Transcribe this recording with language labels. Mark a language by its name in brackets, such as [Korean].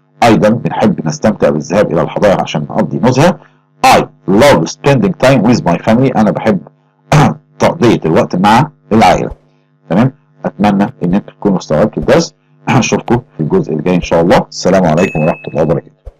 [Arabic] أيضا بنحب نستمتع بالذهاب إلى الحدائق عشان نقضي نزهة. [English] I love spending time with my family. [Arabic] أنا بحب تقضية الوقت مع العائلة. تمام. أتمنى إن أنتم تكونوا استوعبتوا الدرس. أشوفكم في الجزء الجاي إن شاء الله. السلام عليكم ورحمة الله وبركاته.